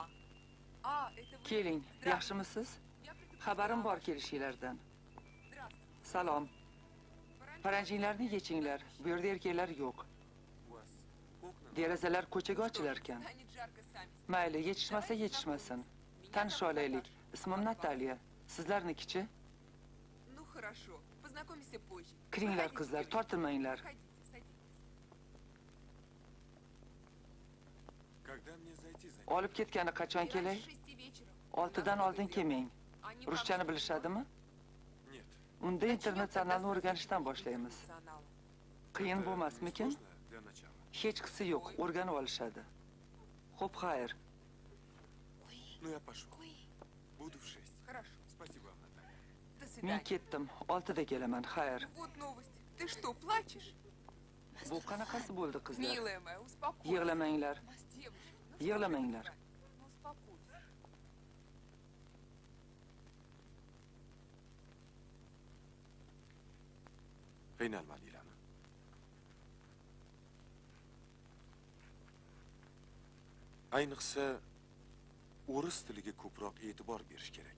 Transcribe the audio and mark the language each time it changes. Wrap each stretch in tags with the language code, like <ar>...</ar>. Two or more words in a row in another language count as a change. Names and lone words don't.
<ru>Это вы...</ru> <uz>Keling, yaxshimisiz? Xabarim bor kelishinglardan. Salom. Paranjinglarni yechinglar. Bu yerda erkaklar yo'q. Derazalar ko'chaga ochilar ekan. Mayli, yetishmasa yetishmasin. Tanisha olaylik. Ismim Natalya. Sizlarnikichi?</uz> <ru>Ну хорошо. Познакомимся позже.</ru> <uz>Kiringlar qizlar, tortinmanglar. Olib ketgani qachon kelay? 6dan oldin kelmang. Ruschani bilishadimi? Unda internatsionalni o'rganishdan boshlaymiz. Qiyin bo'lmasmikin? Hech qisi yo'q, o'rganib olishadi. Xo'p, xayr.</uz> <ru>Ну я пошел. Буду в 6. Хорошо. Спасибо вам, Наталья. До</ru> <uz>Men</uz> <ru>свидания.</ru> <uz>ketdim. 6da kelaman. Xayr.</uz> <ru>Вот новость. Ты что, плачешь?</ru> <uz>Bu qanaqasi bo'ldi, qizlar?</uz> <ru>Милая моя, успокойся.</ru> <uz>Yig'lamanglar. Yig'lamanglar.</uz> <ru>Ну, успокойся.</ru> <uz>Qiynalmadinglarmi? Ayniqsa o'ris tiliga ko'proq e'tibor berish kerak.</uz>